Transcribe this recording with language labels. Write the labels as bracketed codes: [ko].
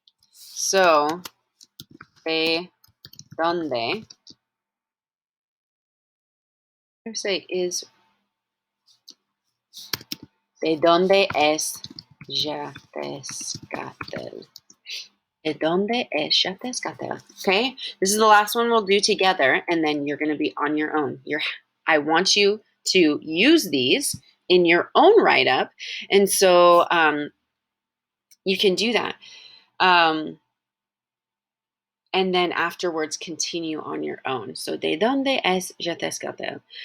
[es] So, de dónde, [en] I say is, [es] de dónde es Xiuhtezcatl? De dónde es Xiuhtezcatl? [en] Okay, this is the last one we'll do together, and then you're going to be on your own. I want you to use these in your own write-up, and so you can do that. And then afterwards continue on your own. [es] So, ¿de dónde es Xiuhtezcatl?